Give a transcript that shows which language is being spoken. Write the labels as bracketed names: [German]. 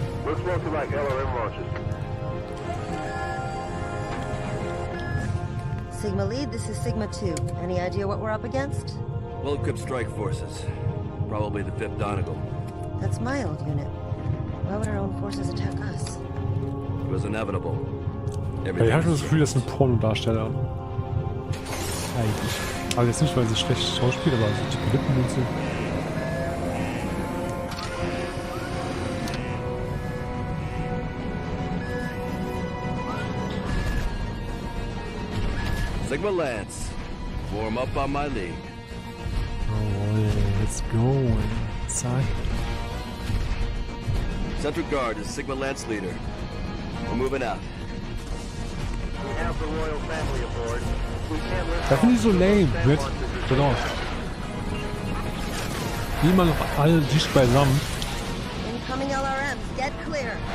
[English] Looks mostly like LRM launches. Sigma Lead, this is Sigma 2. Any idea what we're up against? Well-equipped strike forces. Probably the 5th Donegal. That's my old unit. Why would our own forces attack us? It was inevitable. [German] Ja, ich habe schon das Gefühl, das sind Pornodarsteller. Eigentlich. Aber jetzt nicht, weil sie schlecht schauspielen, aber so dicke Lippen und so. [English] Sigma Lance. Warm up on my lead. Oh, let's go. Zack. Central Guard is Sigma Lance leader. We're moving out. We have the royal family aboard. We can't let [German] Da finde ich so lame. Wird. Genau. Die mal noch alle dicht beisammen. [English] Incoming LRMs, get clear.